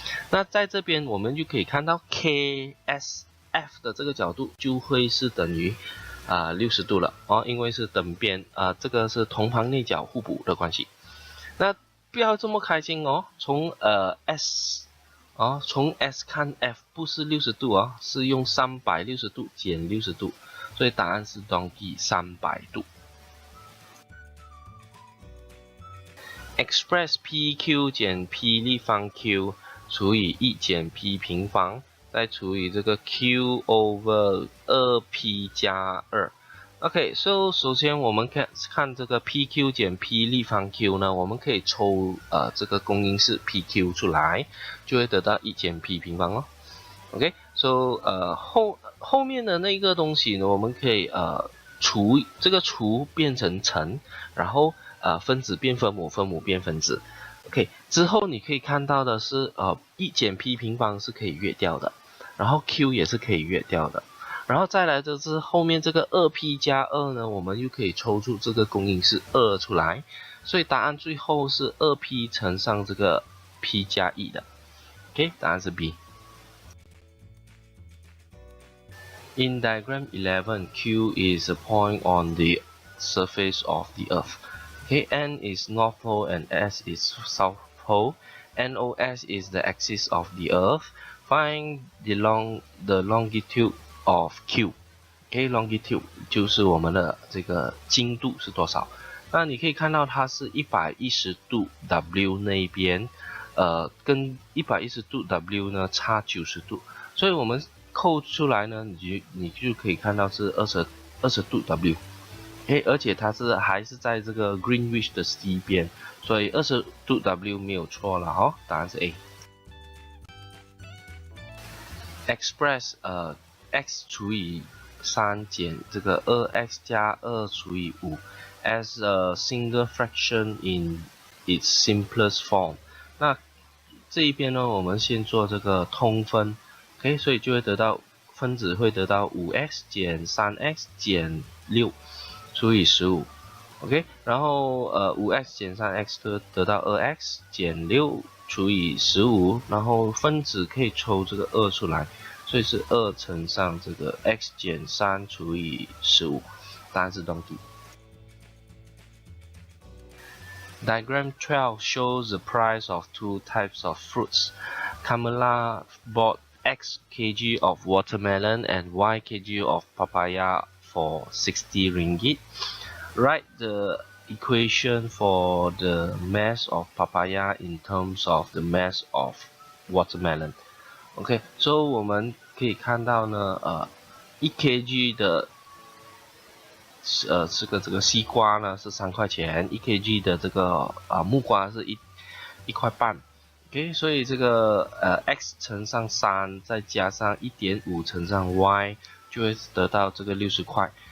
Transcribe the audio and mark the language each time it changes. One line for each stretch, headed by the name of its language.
Chinese: 那在这边我们就可以看到 KSF 的这个角度就会是等于60度了哦，因为是等边这个是同旁内角互补的关系。那不要这么开心哦，从S 看 F 不是60度啊，是用360度减60度，所以答案是等于300度。 Express PQ 减 P 立方 Q 除以1减 P 平方，再除以这个 Q over 2P 加2。 OK， so 首先我们看这个 PQ 减 P 立方 Q 呢，我们可以抽这个公因式 PQ 出来，就会得到1减 P 平方咯。 OK，so 后面的那个东西呢，我们可以除变成乘，然后分子变分母，分母变分子。 OK， 之后你可以看到的是1减 P 平方是可以约掉的，然后 Q 也是可以约掉的。然后再来就是后面这个 2P 加2呢，我们又可以抽出这个公因式2出来，所以答案最后是 2P 乘上这个 P 加1的。 OK， 答案是 B。
English: In diagram 11, Q is a point on the surface of the Earth. Okay, N is North Pole and S is South Pole. NOS is the axis of the Earth. Find the longitude of Q。OK，
Chinese: longitude 就是我们的这个经度是多少？那你可以看到它是110度 W 那边，跟110度 W 呢差90度，所以我们扣出来呢，你就可以看到是20度 W。而且它还是在这个 Greenwich 的西边，所以20度 W 没有错了哦，答案是 A。
English: Express x
Chinese: 除以 3减这个 2x 加2除以5
English: as a single fraction in its simplest form。
Chinese: 那这一边呢，我们先做这个通分 ，OK， 所以就会得到分子会得到 5x 减 3x 减6除以15。 OK， 然后5x 减 3x 得到 2x 减6除以15，然后分子可以抽这个2出来，所以是2乘上这个 x 减3除以15，答案是东题。
English: Diagram 12 shows the price of two types of fruits. Kamala bought X kg of watermelon and Y kg of papaya for 60 ringgit. Write the equation for the mass of papaya in terms of the mass of watermelon.
Chinese: OK， 所以我们可以看到呢，1 kg 的这个西瓜呢是3块钱，1 kg 的这个木瓜是1块半。 OK， 所以这个x 乘上3再加上 1.5 乘上 y 就会得到这个60块。